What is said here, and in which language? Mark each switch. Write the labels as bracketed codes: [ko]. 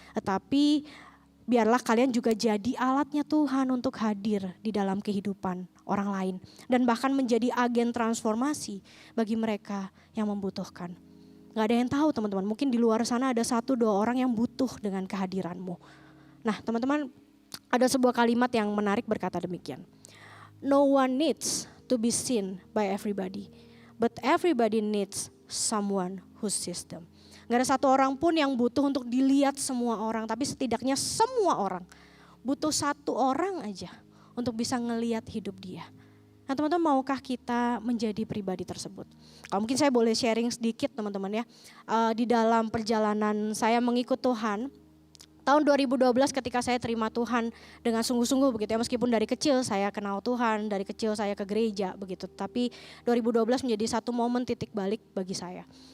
[id] Tetapi biarlah kalian juga jadi alatnya Tuhan untuk hadir di dalam kehidupan orang lain. Dan bahkan menjadi agen transformasi bagi mereka yang membutuhkan. Gak ada yang tahu teman-teman, mungkin di luar sana ada 1-2 orang yang butuh dengan kehadiranmu. Nah teman-teman, ada sebuah kalimat yang menarik berkata demikian. [en] No one needs to be seen by everybody, but everybody needs someone who sees them. [id] Gak ada satu orang pun yang butuh untuk dilihat semua orang, tapi setidaknya semua orang butuh 1 orang aja untuk bisa ngelihat hidup dia. Nah teman-teman, maukah kita menjadi pribadi tersebut? Kalau mungkin saya boleh sharing sedikit teman-teman ya. Di dalam perjalanan saya mengikut Tuhan, tahun 2012 ketika saya terima Tuhan dengan sungguh-sungguh begitu ya, meskipun dari kecil saya kenal Tuhan, dari kecil saya ke gereja begitu, tapi 2012 menjadi satu momen titik balik bagi saya.